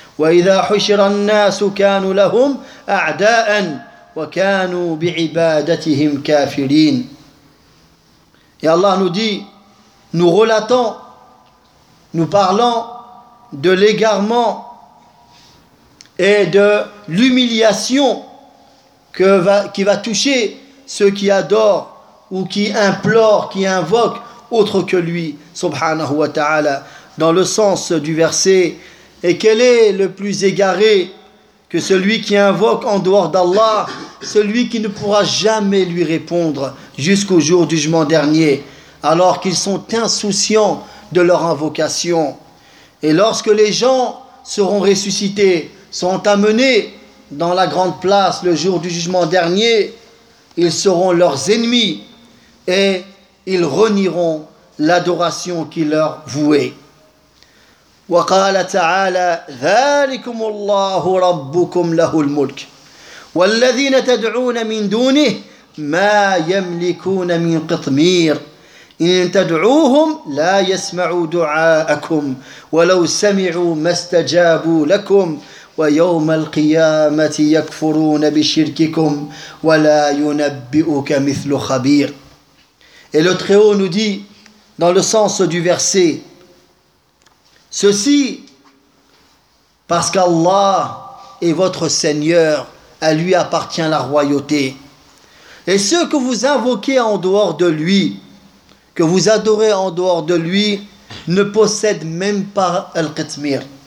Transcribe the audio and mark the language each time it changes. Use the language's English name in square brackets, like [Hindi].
[Arabic] وإذا حشر الناس كانوا لهم أعداء وكانوا بعبادتهم كافرين. [French] Et Allah nous dit, nous relatons, nous parlons de l'égarement et de l'humiliation qui va toucher ceux qui adorent ou qui implorent, qui invoquent autre que lui, [Arabic] subhanahu wa ta'ala, [French] dans le sens du verset. Et quel est le plus égaré que celui qui invoque en dehors d'Allah, celui qui ne pourra jamais lui répondre jusqu'au jour du jugement dernier, alors qu'ils sont insouciants de leur invocation. Et lorsque les gens seront ressuscités, seront amenés dans la grande place le jour du jugement dernier, ils seront leurs ennemis et ils renieront l'adoration qui leur vouait. [Arabic] وقال تعالى ذلكم الله ربكم له الملك والذين تدعون من دونه ما يملكون من قطمير إن تدعوهم لا يسمعوا دعاءكم ولو سمعوا ما استجابوا لكم ويوم القيامة يكفرون بشرككم ولا ينبئك مثل خبير. [French] Et le Très-Haut nous dit dans le sens du verset, ceci parce qu'Allah est votre Seigneur, à lui appartient la royauté. Et ceux que vous invoquez en dehors de lui, que vous adorez en dehors de lui, ne possèdent même pas Al-Qitmir.